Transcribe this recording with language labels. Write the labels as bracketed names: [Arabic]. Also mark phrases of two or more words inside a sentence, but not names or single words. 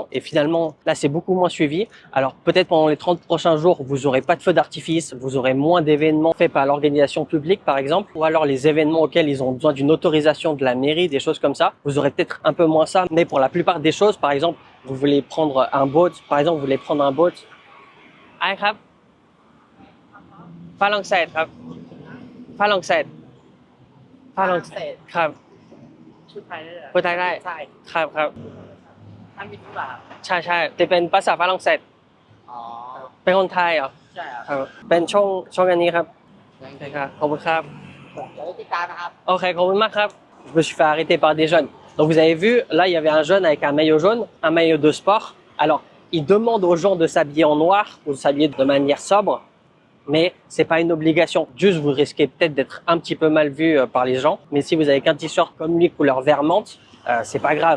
[French] Et finalement, là, c'est beaucoup moins suivi. Alors, peut-être pendant les 30 prochains jours, vous aurez pas de feux d'artifice, vous aurez moins d'événements faits par l'organisation publique, par exemple, ou alors les événements auxquels ils ont besoin d'une autorisation de la mairie, des choses comme ça. Vous aurez peut-être un peu moins ça. Mais pour la plupart des choses, par exemple, vous voulez prendre un boat, par exemple, vous voulez prendre un boat. [Thai] Ai ครับฝรั่งเศสครับฝรั่งเศสฝรั่งเศสครับพูดไทยได้เหรอพูดไทยได้ใช่ครับครับท่านมีธุระใช่ใช่แต่เป็นภาษาฝรั่งเศสอ๋อเป็นคนไทยเหรอใช่ครับเป็นช่องอันนี้ครับโอเคครับขอบคุณครับเดี๋ยวติดตามนะครับโอเคขอบคุณมากครับ [French] Je me suis fait arrêter par des jeunes. Donc vous avez vu, là il y avait un jeune avec un maillot jaune, un maillot de sport. Alors il demande aux gens de s'habiller en noir ou de s'habiller de manière sobre, mais c'est pas une obligation. Juste vous risquez peut-être d'être un petit peu mal vu par les gens. Mais si vous avez qu'un t-shirt comme lui couleur vert menthe, c'est pas grave.